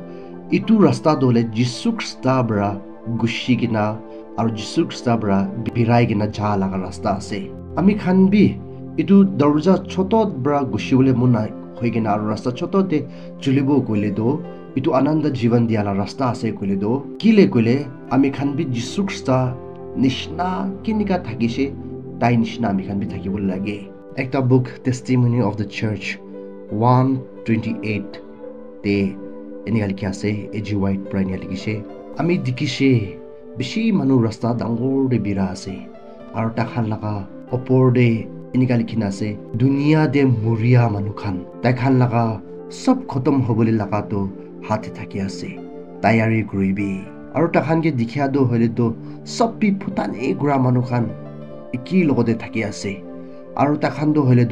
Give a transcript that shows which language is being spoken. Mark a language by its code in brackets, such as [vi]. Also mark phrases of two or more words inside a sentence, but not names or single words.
[nag] itu rasta dole Jisu Krista bra gushigina aro Jisu Krista bra birai gina ja laga rasta ase ami khan bi itu darwaza choto bra gushibole muna hoigena aro rasta choto de chulibo koile do itu ananda jivan dia la rasta ase koile do kile koile ami khan bi Jisu Krista nishna kinika thakise tai nishna ami khan bi thakibole lage ekta book Testimony of the Church 128 te eni gali ase AG White Brian likise ami dikise bishi manu rasta dangor de bira ase aro ta khan laga opor de inika likhina ase dunia de muria manu khan ta khan laga sab khotom hobole laga to hate thaki ase tayari kuribi aro ta khan ge dikhia do hole to sab pi phutane gura manu khan iki logode thaki ase aro ta khan do hole